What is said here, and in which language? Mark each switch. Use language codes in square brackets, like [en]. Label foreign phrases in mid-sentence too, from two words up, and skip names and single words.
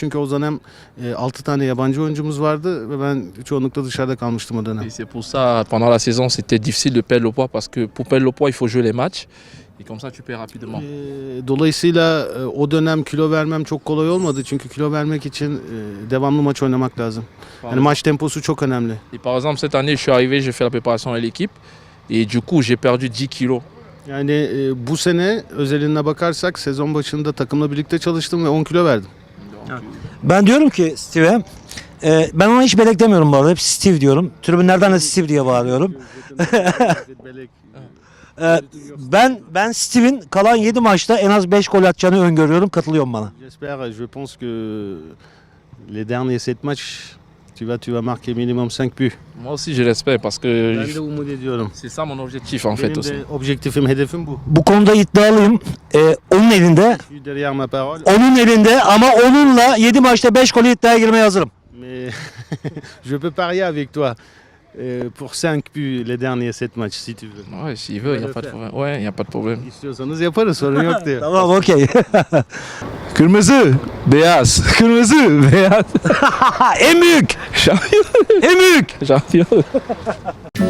[tr] Çünkü o dönem 6 tane yabancı oyuncumuz vardı ve ben çoğunlukla dışarıda kalmıştım o dönem. [fr] Et c'est pour ça, pendant la saison, c'était difficile de perdre le poids parce que pour perdre le poids, il faut jouer les matchs. Et comme ça, tu perds rapidement. [tr] Dolayısıyla o dönem kilo vermem çok kolay olmadı. Çünkü kilo vermek için devamlı maç oynamak lazım. Yani maç temposu çok önemli. [fr] Et par exemple, cette année, je suis arrivé, j'ai fait la préparation à l'équipe. Et du coup, j'ai perdu 10 kilos. [tr] Yani bu sene özeline bakarsak sezon başında takımla birlikte çalıştım ve 10 kilo verdim. Ben diyorum ki Steve'e, ben ona hiç Belek demiyorum bu arada. Hep Steve diyorum. Tribünlerden de Steve diye bağırıyorum. Ben Steve'in kalan 7 maçta en az 5 gol atacağını öngörüyorum. Katılıyorum bana. [fr] J'espère, je pense que les derniers 7 matchs, tu vas marquer minimum 5 buts. Moi aussi, je l'espère parce que [tr] Ben de umut ediyorum. [fr] c'est ça mon objectif en fait [tr] Benim [fr] aussi. [tr] de objektifim, hedefim bu. Bu konuda iddialıyım. Onun elinde. [fr] Je suis derrière ma parole. [tr] Onun elinde ama onunla 7 maçta 5 golü iddiaya girmeye hazırım. [fr] Mais je peux parier avec toi pour 5 buts les derniers 7 matchs si tu veux. Ouais, s'il veut, il n'y a pas de problème. Ouais, il n'y a pas de problème. [tr] İstiyorsanız yaparız, sorun yok diyor. Tamam, okey. Kırmızı, beyaz, kırmızı, beyaz. En büyük. Champion. En büyük. Champion.